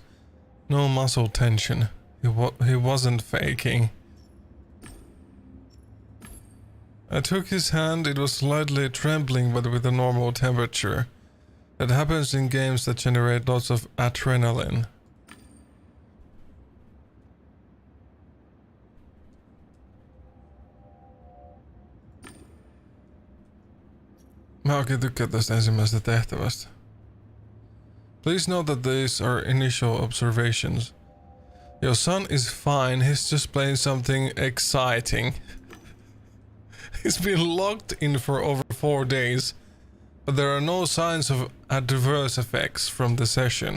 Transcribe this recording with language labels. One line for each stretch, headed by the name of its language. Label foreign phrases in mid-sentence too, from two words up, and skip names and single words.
English: No muscle tension. He wasn't faking. I took his hand. It was slightly trembling, but with a normal temperature. That happens in games that generate lots of adrenaline.
Finnish: Mä oikein tykkään tästä ensimmäisestä tehtävästä.
English: Please note that these are initial observations. Your son is fine, he's just playing something exciting. He's been locked in for over 4 days, but there are no signs of adverse effects from the session.